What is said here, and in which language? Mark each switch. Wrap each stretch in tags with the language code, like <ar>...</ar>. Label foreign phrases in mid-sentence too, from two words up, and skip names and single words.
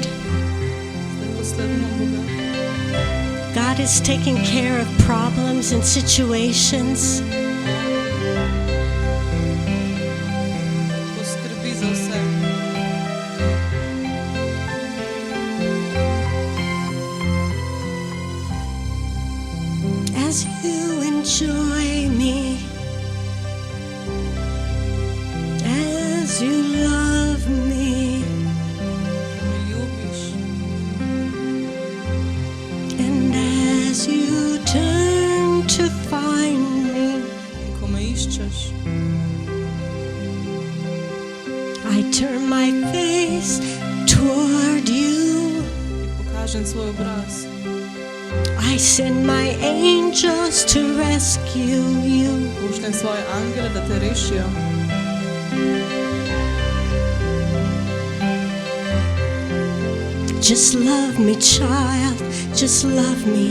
<sl>Zdaj ko slavimo Boga,</sl> <en>God is taking care of problems and situations.</en> <sl>poskrbi za vse.</sl> <en>As you enjoy me, as you love me,</en> <sl>Me ljubiš.</sl> <en>and as you turn to find me, turn my face toward you.</en> <sl>Ti pokažem svoj obraz.</sl> <en>I send my angels to rescue you.</en> <sl>Pošljem svoje angele, da te rešijo.</sl> <en>Just love me, child, just love me.</en>